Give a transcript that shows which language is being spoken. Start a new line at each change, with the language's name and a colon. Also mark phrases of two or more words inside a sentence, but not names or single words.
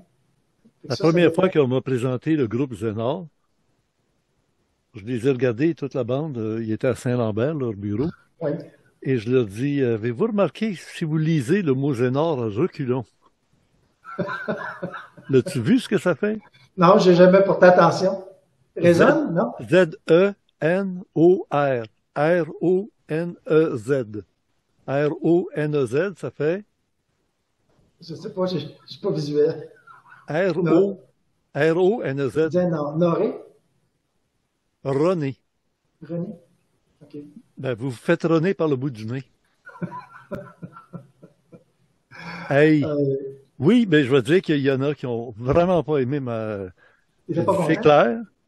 French: La première fois qu'on m'a présenté le groupe Zénar, je les ai regardés, toute la bande, ils étaient à Saint-Lambert, leur bureau. Oui. Et je leur dis, avez-vous remarqué, si vous lisez le mot Zénar à reculons? L'as-tu vu ce que ça fait? Non, j'ai jamais porté attention. Résonne, non? Z-E-N-O-R. R-O-N-E-Z. R-O-N-E-Z, ça fait? Je sais pas, je suis pas visuel. R-O-N-E-Z. Non. Noré? René. René? OK. Ben, vous vous faites René par le bout du nez. Hey! Oui, ben je veux dire qu'il y en a qui ont vraiment pas aimé ma... C'est clair.